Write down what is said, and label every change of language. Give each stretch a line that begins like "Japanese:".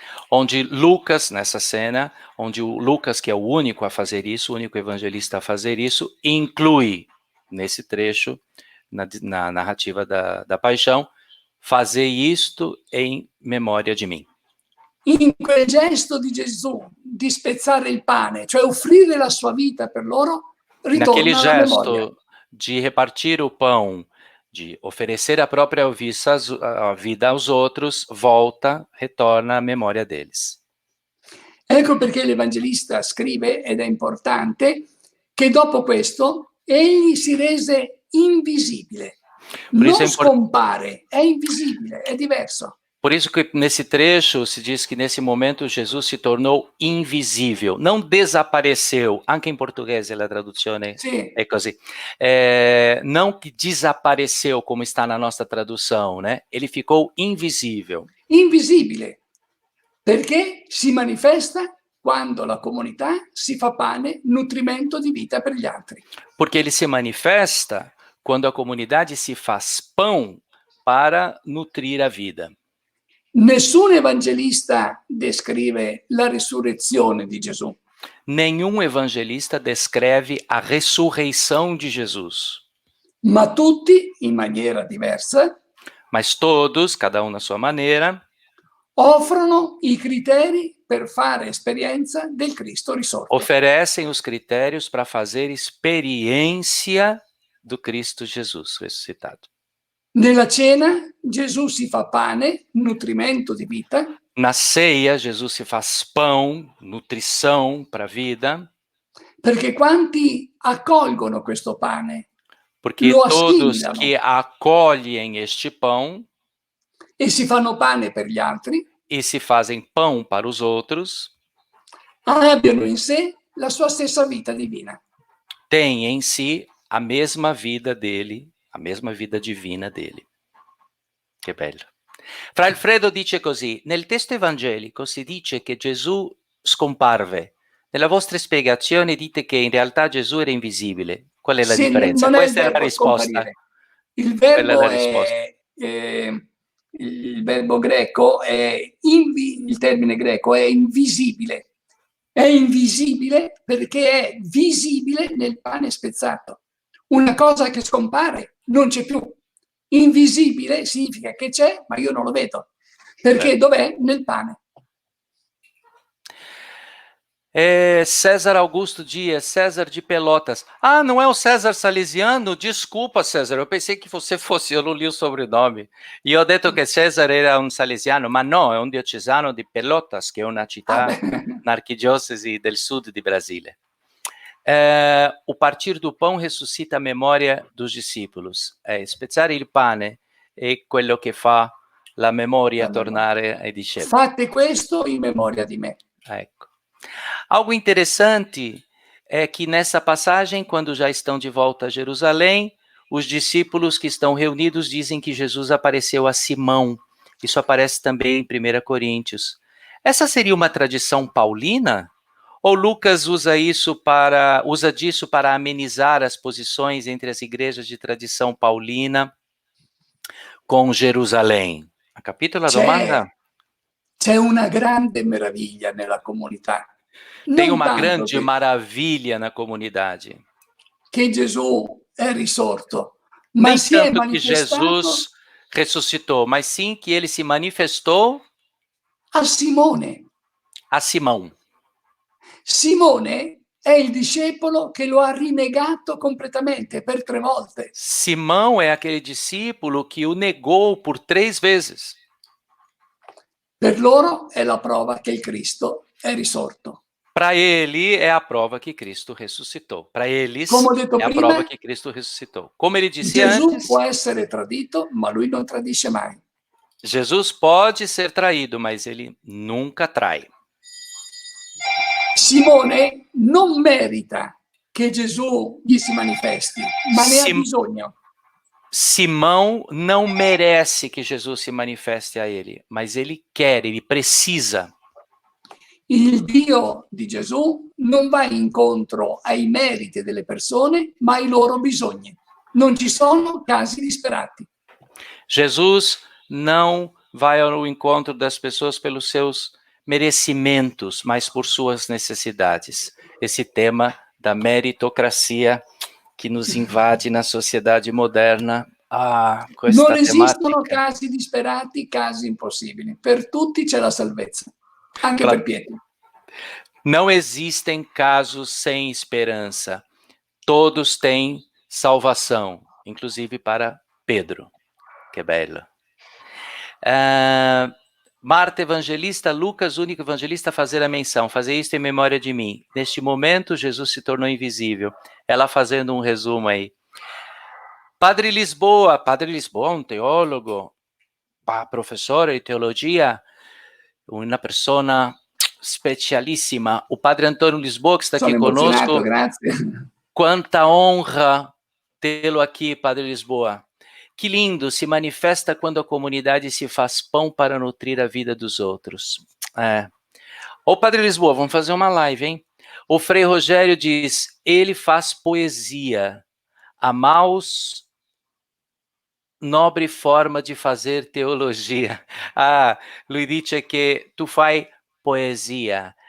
Portuguese: Onde Lucas, nessa cena, onde o Lucas, que é o único a fazer isso, o único evangelista a fazer isso, inclui nesse trecho, na narrativa da paixão, fazer isto em memória de mim.
Italian: In quel gesto di Gesù di spezzare il pane, cioè offrire la sua vita per loro,
Portuguese: Naquele
Italian: ritorna alla memoria.
Portuguese: gesto de repartir o pão, de oferecer a própria vida aos outros, retorna à memória deles.
Italian: Ecco perché l'Evangelista scrive, ed è importante, che dopo questo egli si rese invisibile. Non scompare, è invisibile, è diverso.
Portuguese: Por isso que nesse trecho se diz que nesse momento Jesus se tornou invisível, não desapareceu,
Italian: anche in portoghese la traduzione è così,
Portuguese: não que desapareceu como está na nossa tradução, né? Ele ficou invisível.
Italian: Invisibile, perché si manifesta quando la comunità si fa pane, nutrimento di vita per gli altri.
Portuguese: Porque ele se manifesta quando a comunidade se faz pão para nutrir a vida.
Italian: Nessun evangelista descrive la risurrezione di Gesù.
Portuguese: Nenhum evangelista descreve a ressurreição de Jesus.
Italian: Ma tutti, in maniera diversa,
Portuguese: mas todos, cada um na sua maneira,
Italian: offrono i criteri per fare esperienza del Cristo risorto.
Portuguese: Oferecem os critérios para fazer experiência do Cristo Jesus ressuscitado.
Italian: Nella cena Gesù si fa pane, nutrimento di vita.
Portuguese: Na ceia, Jesus se faz pão, nutrição para a vida.
Italian: Perché quanti accolgono questo pane?
Portuguese: Porque
Italian: lo
Portuguese: todos
Italian: assimilano
Portuguese: que acolhem este pão
Italian: e si fanno pane per gli altri,
Portuguese: e se fazem pão para os outros,
Italian: abbiano in sé la sua stessa vita divina.
Portuguese: têm em si a mesma vida dele, a mesma vida divina dele.
Italian: Che bello. Fra Alfredo dice così: nel testo evangelico si dice che Gesù scomparve. Nella vostra spiegazione dite che in realtà Gesù era invisibile. Qual è la Se differenza? non è il Questa è la verbo risposta. scomparire, il Quella è la verbo risposta. il verbo greco il termine greco è invisibile. È invisibile perché è visibile nel pane spezzato. Una cosa che scompare non c'è più. Invisibile significa che c'è, ma io non lo vedo. Perché dov'è? Nel pane.
Portuguese: César Augusto Dias, César de Pelotas. Ah, não é o César Salesiano? Desculpa, César, eu pensei que você fosse, eu não li o sobrenome.
Italian: E ho detto che César era un salesiano, ma no, è un diocesano di Pelotas, che è una città, un'arquidiocesi del sud di Brasile.
Portuguese: O partir do pão ressuscita a memória dos discípulos.
Italian: Spezzare il pane è quello che fa la memoria tornare ai discepoli. Fate questo in memoria di me. Ecco.
Portuguese: Algo interessante é que nessa passagem, quando já estão de volta a Jerusalém, os discípulos que estão reunidos dizem que Jesus apareceu a Simão. Isso aparece também em 1 Coríntios. Essa seria uma tradição paulina? Ou Lucas usa disso para amenizar as posições entre as igrejas de tradição paulina com Jerusalém?
Italian: Ha capito la domanda? C'è una grande meraviglia nella comunità.
Portuguese: Tem uma grande maravilha na comunidade.
Italian: Che Gesù è risorto, ma si è
Portuguese: tanto que
Italian: manifestato
Portuguese: Jesus ressuscitou, mas sim que ele se manifestou
Italian: a Simone.
Portuguese: A Simão.
Italian: Simone è il discepolo che lo ha rinnegato completamente per 3 volte.
Portuguese: Simão é aquele discípulo que o negou por 3 vezes.
Italian: Per loro è la prova che il Cristo è risorto.
Portuguese: Para ele é a prova que Cristo ressuscitou. Para eles é a prova que Cristo ressuscitou. Como ele disse antes,
Italian: può essere tradito, ma lui non tradisce mai.
Portuguese: Jesus pode ser traído, mas ele nunca trai.
Italian: Simone non merita che Gesù gli si manifesti, ma ne ha bisogno.
Portuguese: Simão não merece que Jesus se manifeste a ele, mas ele quer, ele precisa.
Italian: Il Dio di Gesù non va incontro ai meriti delle persone, ma ai loro bisogni. Non ci sono casi disperati.
Portuguese: Jesus não vai ao encontro das pessoas pelos seus merecimentos, mas por suas necessidades. Esse tema da meritocracia que nos invade na sociedade moderna.
Italian: Questa non esistono tematica. casi disperati, casi impossibili. Per tutti c'è la salvezza, anche per Pietro.
Portuguese: Não existem casos sem esperança. Todos têm salvação, inclusive para Pedro.
Italian: Que bello.
Portuguese: Marta Evangelista, Lucas, único evangelista, fazer a menção, fazer isto em memória de mim. Neste momento, Jesus se tornou invisível. Ela fazendo um resumo aí. Padre Lisboa, um teólogo,
Italian: professore di teologia, una persona specialissima.
Portuguese: O Padre Antônio Lisboa, que está aqui conosco.
Italian: Grazie.
Portuguese: Quanta honra tê-lo aqui, Padre Lisboa. Que lindo, se manifesta quando a comunidade se faz pão para nutrir a vida dos outros. Ô, Padre Lisboa, vamos fazer uma live, hein? O Frei Rogério diz, ele faz poesia. A mais nobre forma de fazer teologia.
Italian: Lui dice che tu fai poesia.